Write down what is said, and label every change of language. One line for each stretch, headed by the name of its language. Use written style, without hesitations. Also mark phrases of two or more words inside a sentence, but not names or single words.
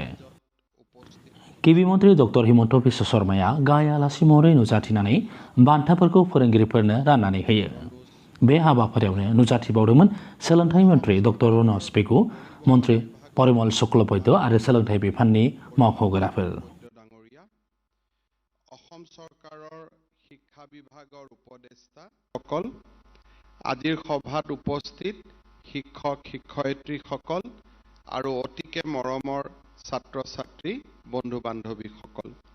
Bodo: गिबि मन्थ्रि डक्टर हिमन्त बिश्व शर्माया गाहाय आलासि महरै नुजाथिनानै बान्थाफोरखौ फोरोंगिरिफोरनो राननानै होयो। बे हाबाफारियावनो नुजाथिबावदोंमोन सोलोंथाइ मन्थ्रि डक्टर रनज पेगु, मन्थ्रि परिमल शुक्लबैद्य आरो सोलोंथाइ बिफाननि मावख'गोराफोर।
Assamese: অসম চৰকাৰৰ শিক্ষা বিভাগৰ উপদেষ্টাসকল, আজিৰ সভাত উপস্থিত শিক্ষক শিক্ষয়িত্ৰীসকল আৰু অতিকে মৰমৰ ছাত্ৰ ছাত্ৰী বন্ধু বান্ধৱীসকল,